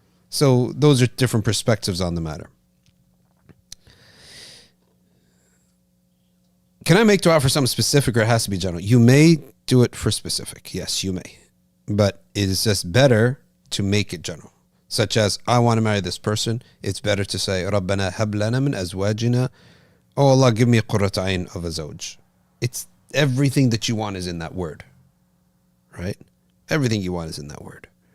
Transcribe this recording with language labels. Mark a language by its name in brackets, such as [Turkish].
[English] So those are different perspectives on the matter. Can I make dua for something specific or it has to be general? You may do it for specific. Yes, you may. But it is just better to make it general. Such as, I want to marry this person. It's better to say, [Arabic] رَبَّنَا هَبْ لَنَا مِنْ أَزْوَاجِنَا. [English] Oh Allah, give me a [Arabic] قُرَّةَ عَيْن [English] of a zawj. It's everything that you want is in that word. Right? Everything you want is in that word.